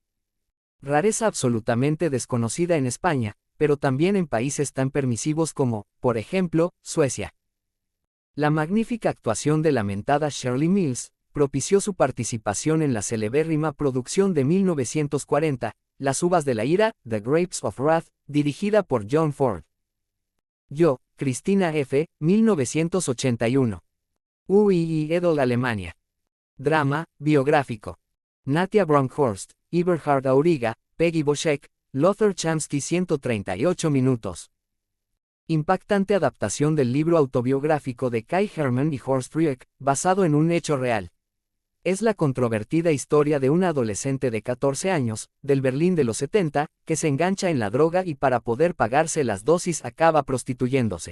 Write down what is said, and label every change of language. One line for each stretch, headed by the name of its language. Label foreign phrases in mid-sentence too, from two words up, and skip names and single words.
Spanish: Rareza absolutamente desconocida en España, pero también en países tan permisivos como, por ejemplo, Suecia. La magnífica actuación de la mentada Shirley Mills propició su participación en la celebérrima producción de 1940, Las uvas de la ira, The Grapes of Wrath, dirigida por John Ford. Yo, Christina F., 1981. UII Edel, Alemania. Drama, biográfico. Natia Bronkhorst, Eberhard Auriga, Peggy Boschek, Lothar Chamsky 138 minutos. Impactante adaptación del libro autobiográfico de Kai Hermann y Horst Rueck, basado en un hecho real. Es la controvertida historia de una adolescente de 14 años, del Berlín de los 70, que se engancha en la droga y para poder pagarse las dosis acaba prostituyéndose.